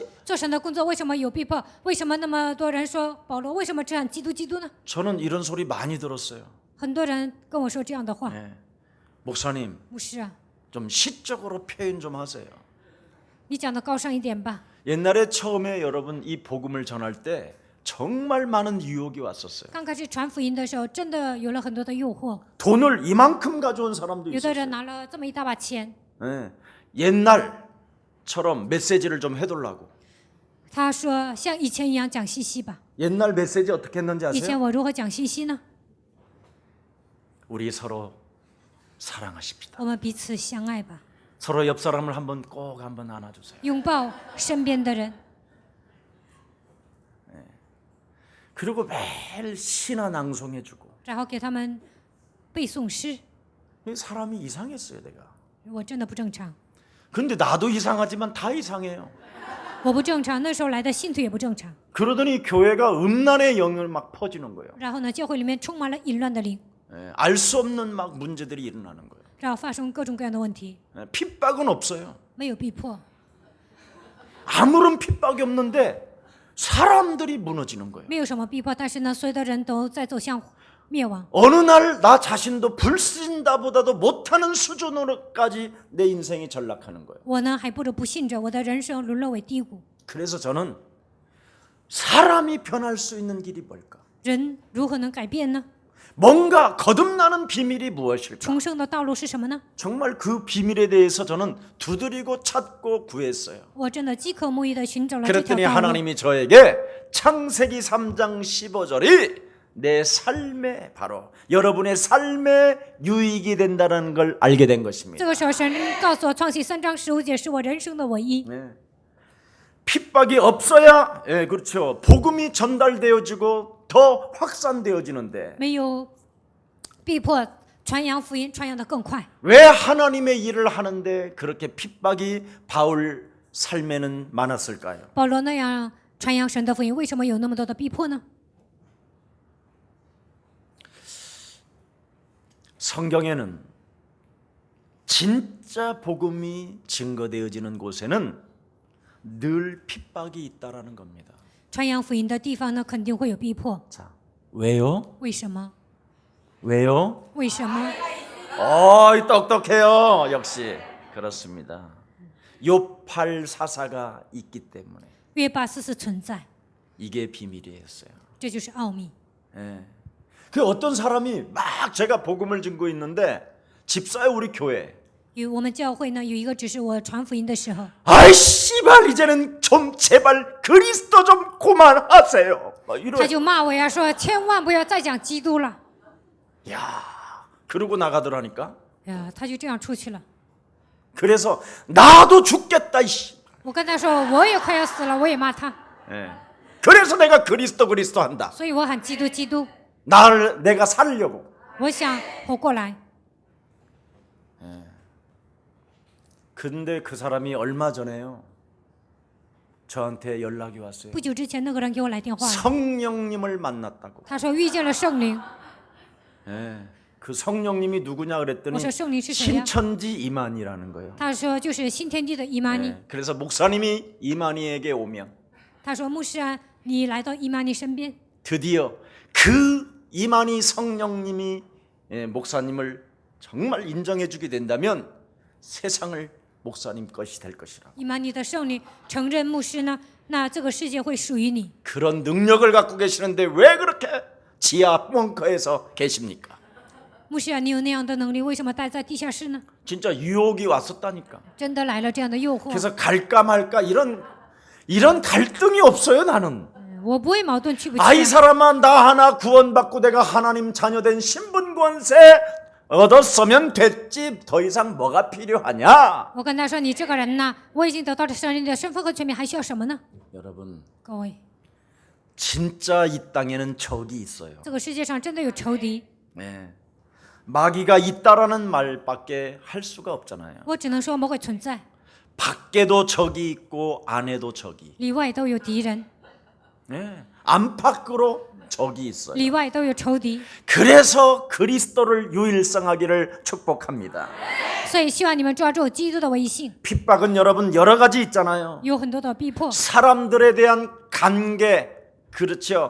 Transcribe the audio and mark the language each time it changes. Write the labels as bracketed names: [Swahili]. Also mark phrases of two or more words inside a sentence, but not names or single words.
[Chinese] 做神的工作为什么有逼迫？为什么那么多人说保罗为什么这样基督呢？ [Korean] 저는 이런 소리 많이 들었어요. [Chinese] 很多人跟我说这样的话。 [Korean] 네. 목사님, [Chinese] 牧师啊， [Korean] 좀 시적으로 표현 좀 하세요. [Chinese] 你讲的高尚一点吧。 [Korean] 옛날에 처음에 여러분 이 복음을 전할 때 정말 많은 유혹이 왔었어요. [Chinese] 刚开始传福音的时候，真的有了很多的诱惑。 [Korean] 돈을 이만큼 가져온 사람도 [Chinese] 有的 [Korean] 있었어요. [Chinese] 人拿了这么一大把钱， [Korean] 네. 옛날처럼 메시지를 좀 해달라고. [Chinese] 他说像以前一样讲信息吧。 [Korean] 옛날 메시지 어떻게 했는지 [Chinese] 以前 [Korean] 아세요? [Chinese] 我如何讲信息呢？ [Korean] 우리 서로 사랑하십시다. [Chinese] 我们彼此相爱吧， [Korean] 서로 옆 사람을 꼭 한번 안아주세요. [Chinese] 拥抱身边的人， [Korean] 그리고 매일 시나 낭송해주고. [Chinese] 然后给他们背诵诗。 [Korean] 사람이 이상했어요, 내가. [Chinese] 我真的不正常， [Korean] 근데 나도 이상하지만 다 이상해요. [Chinese] 我不正常。那时候来的信徒也不正常。 [Korean] 그러더니 교회가 음란의 영을 막 퍼지는 거예요. [Chinese] 然后呢，教会里面充满了淫乱的灵， [Korean] 알 수 없는 막 문제들이 일어나는 거예요. [Chinese] 然后发生各种各样的问题。 [Korean] 핍박은 없어요. [Chinese] 没有逼迫， [Korean] 아무런 핍박이 없는데 사람들이 무너지는 거예요. [Chinese] 没有什么逼迫，但是呢，所有的人都在走向灭亡。 [Korean] 어느 날 나 자신도 불신다보다도 못하는 수준으로까지 내 인생이 전락하는 거예요. [Chinese] 我呢，还不如不信着，我的人生沦落为低谷。 [Korean] 그래서 저는 사람이 변할 수 있는 길이 뭘까? [Chinese] 人如何能改变呢？ [Korean] 뭔가 거듭나는 비밀이 무엇일까? [Chinese] 重生的道路是什么呢？ [Korean] 정말 그 비밀에 대해서 저는 두드리고 찾고 구했어요. [Chinese] 我真的饥渴慕义的寻找了这条 [Korean] 그랬더니 [Chinese] 道路。 [Korean] 하나님이 저에게 창세기 3장 15절이 내 삶에 바로 여러분의 삶에 유익이 된다는 걸 알게 된 [Chinese] 这 [Korean] 것입니다. [Chinese] 个时候，神告诉我，创启3章15节是我人生的唯一。 [Korean] 네. 핍박이 없어야 그렇죠. 복음이 전달되어지고 더 확산되어지는데 [Chinese] 没有逼迫，传扬福音传扬的更快。 [Korean] 왜 하나님의 일을 하는데 그렇게 핍박이 바울 삶에는 많았을까요? [Chinese] 保罗那样传扬神的福音，为什么有那么多的逼迫呢？ [Korean] 성경에는 진짜 복음이 증거되어지는 곳에는 늘 핍박이 있다라는 겁니다. [Chinese] 传扬福音的地方呢，肯定会有逼迫。 [Korean] 자, 왜요? [Chinese] 为什么？ [Korean] 왜요? [Chinese] 为什么？ [Korean] 똑똑해요. 역시 그렇습니다. 요팔 사사가 있기 때문에 [Chinese] 约巴斯是存在， [Korean] 이게 비밀이었어요. [Chinese] 这就是奥秘。 [Korean] 예. 그 어떤 사람이 막 제가 복음을 전고 있는데 집사요 우리 교회. [Chinese] 我们教会呢有一个指示我传福音的时候， [Korean] 아이 씨발 이제는 좀 제발 그리스도 좀 그만하세요. 이런. [Chinese] 他就骂我呀，说千万不要再讲基督了。 [Korean] 야, 그러고 나가더라니까. [Chinese] 呀，他就这样出去了。 [Korean] 그래서 나도 죽겠다 이씨. [Chinese] 我跟他说我也快要死了，我也骂他， [Korean] 예. 그래서 내가 그리스도 한다. [Chinese] 所以我喊基督基督， [Korean] 내가 살려고. [Chinese] 我想活过来。 [Korean] 근데 그 사람이 얼마 전에요. 저한테 연락이 왔어요. [Chinese] 不久之前，那个人给我来电话了， [Korean] 성령님을 만났다고. [Chinese] 他说遇见了圣灵。 [Korean] 예. 그 성령님이 누구냐 그랬더니 [Chinese] 我说圣灵是谁呀？ [Korean] 신천지 이만희라는 거예요. [Chinese] 他说就是新天地的伊玛尼。 [Korean] 예. 그래서 목사님이 이만희에게 오면 [Chinese] 他说牧师啊，你来到伊玛尼身边， [Korean] 드디어 그 이만희 성령님이 목사님을 정말 인정해주게 된다면 세상을 목사님 것이 될 것이라. [Chinese] 伊玛尼的圣灵承认牧师呢，那这个世界会属于你。 [Korean] 그런 능력을 갖고 계시는데 왜 그렇게 지하 벙커에서 계십니까? [Chinese] 牧师啊，你有那样的能力，为什么待在地下室呢？ [Korean] 진짜 유혹이 왔었다니까. [Chinese] 真的来了这样的诱惑， [Korean] 그래서 갈까 말까 이런 갈등이 없어요, 나는. [Chinese] 我不会矛盾去不去 [Korean] 아, 이 [Chinese] 啊。 [Korean] 사람아, 나 하나 구원받고 내가 하나님 자녀된 신분 권세 얻었으면 됐지. 더 이상 뭐가 필요하냐? [Chinese] 我跟他说：“你这个人呐，我已经得到了圣灵的身份和权柄，还需要什么呢？ [Korean] 여러분, [Chinese] 各位， [Korean] 진짜 이 땅에는 적이 있어요. [Chinese] 这个世界上真的有仇敌， [Korean] 네. 마귀가 있다라는 말밖에 할 수가 없잖아요. [Chinese] 我只能说魔鬼存在， [Korean] 밖에도 적이 있고 안에도 적이. [Chinese] 里外都有敌人， [Korean] 네. 안팎으로 적이 있어요. [Chinese] 里外都有仇敌。 [Korean] 그래서 그리스도를 유일성하기를 축복합니다. [Chinese] 所以希望你们抓住基督的唯一性。 [Korean] 핍박은 여러분 여러 가지 있잖아요. [Chinese] 有很多的逼迫， [Korean] 사람들에 대한 관계, 그렇죠.